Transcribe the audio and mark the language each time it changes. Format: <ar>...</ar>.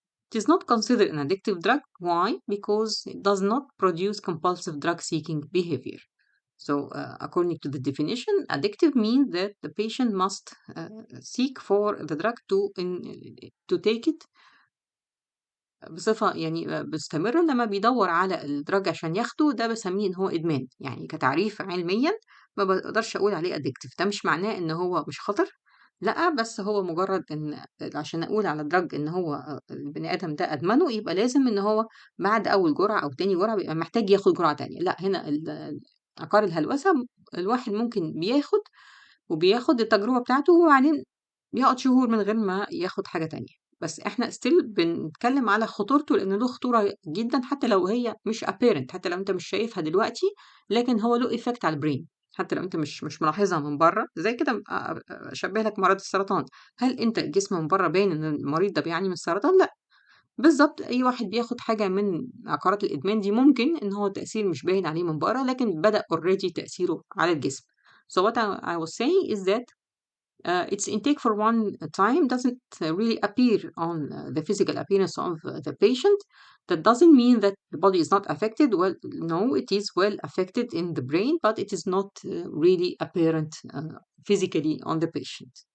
<en>It is not considered an addictive drug. Why? Because it does not produce compulsive drug seeking behavior. So, according to the definition, addictive means that the patient must seek for the drug to take it</en> <ar>بصفة يعني مستمرة. لما بيدور على الدرج عشان ياخده ده بسميه إن هو إدمان. يعني كتعريف علميا ما بقدرش أقول عليه addictive. ده مش معناه إن هو مش خطر، لأ، بس هو مجرد إن عشان أقول على الدرج إن هو البني آدم ده أدمنه يبقى لازم إن هو بعد أول جرعة أو تاني جرعة بيبقى محتاج ياخد جرعة تانية. لأ، هنا عقار الهلوسة الواحد ممكن بياخد التجربة بتاعته وبعدين بيقعد شهور من غير ما ياخد حاجة تانية. بس إحنا still بنتكلم على خطورته لأن له خطورة جدًا حتى لو هي مش apparent، حتى لو أنت مش شايفها دلوقتي، لكن هو له effect على الbrain حتى لو أنت مش ملاحظها من برّه. زي كده أشبّه لك مرض السرطان، هل أنت الجسم من برّه باين إن المريض ده بيعاني من السرطان؟ لأ. بالضبط، أي واحد بياخد حاجة من عقارات الإدمان دي ممكن إن هو التأثير مش باين عليه من برّه، لكن بدأ already تأثيره على الجسم.</ar> <en>So what I was saying is that its intake for one time doesn't really appear on the physical appearance of the patient. That doesn't mean that the body is not affected. Well, no, it is well affected in the brain, but it is not really apparent physically on the patient.</en>